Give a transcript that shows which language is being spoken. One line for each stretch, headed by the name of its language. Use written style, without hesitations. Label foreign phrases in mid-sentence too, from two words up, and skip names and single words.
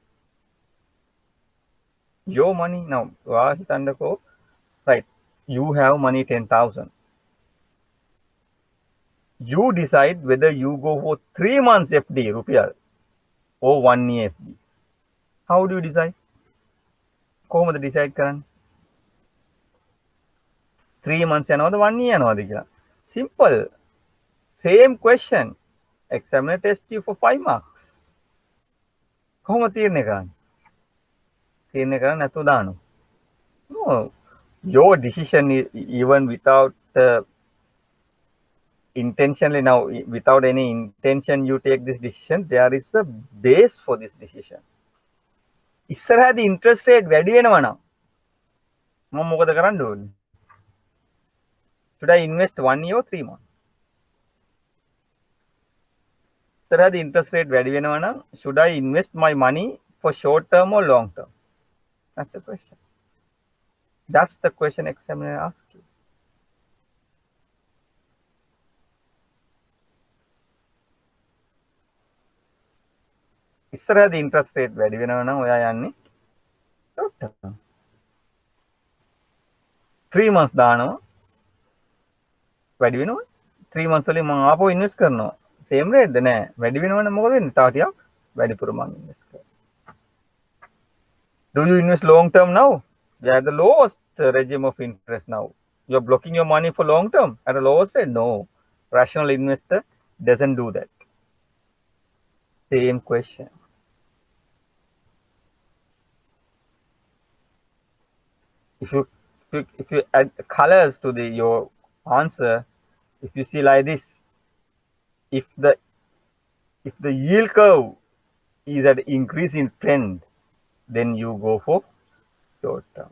English: Your money now, right? You have money 10,000. You decide whether you go for 3 months FD rupiah or 1 year FD. How do you decide?
Sinhala: කොහොමද decide කරන්නේ?
English: 3 months
Sinhala: යනවද
English: 1 year
Sinhala: යනවද කියලා?
English: Simple. Same question. Examiner test you for 5 marks.
Sinhala: කොහොම තීරණය කරන්නේ? තීරණය කරන්නේ නැතුව දානවා.
English: No. Your decision is even without intentionally now, without any intention you take this decision, there is a base for this decision.
Sinhala: ඉස්සරහදී
English: interest rate
Sinhala: වැඩි වෙනවා නම් මම මොකද කරන්න ඕනේ?
English: Should I invest 1 year or 3 months? ඉස්සරහදී interest rate
Sinhala: වැඩි වෙනවා නම්
English: should I invest my money for short term or long term? That's the question. That's the question examiner asks you.
Sinhala: ඉස්සරහදී
English: interest rate
Sinhala: වැඩි වෙනවා නම් ඔයා යන්නේ
English: short term. 3 months
Sinhala: දානවා වැඩි වෙනවා.
English: 3 months
Sinhala: වලින් මම ආපහු invest කරනවා.
English: same rate
Sinhala: ද නෑ. වැඩි වෙනවනම් මොකද වෙන්නේ? තව ටිකක් වැඩිපුර මම invest කරනවා.
English: Do you invest long term now? We are the lowest regime of interest now. You are blocking your money for long term at a lowest rate? No. Rational investor doesn't do that. Same question. If you add colors to your answer, if you see like this, if the yield curve is at increasing trend, then you go for short term.